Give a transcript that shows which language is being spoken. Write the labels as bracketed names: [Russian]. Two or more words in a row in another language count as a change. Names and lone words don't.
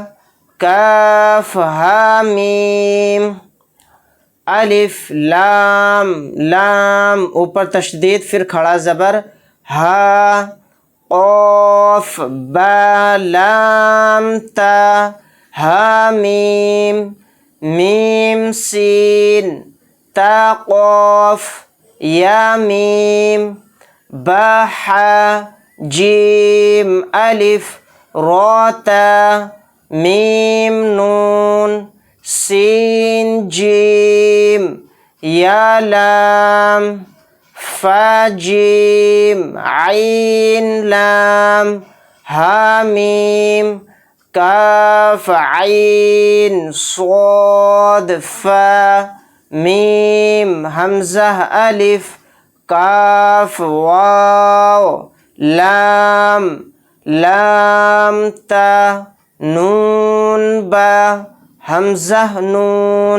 [Urdu] کاف ہا میم الف لام لام اوپر تشدید پھر کھڑا زبر ہا قاف با لام تا ہا میم میم سین تا قاف یا میم با حا جیم الف را تا میم نون سین جیم یا لام فا جیم عین لام ہا میم کاف عین صاد فا میم حمزہ الف کاف واو لام لام تا نون با حمزہ نون۔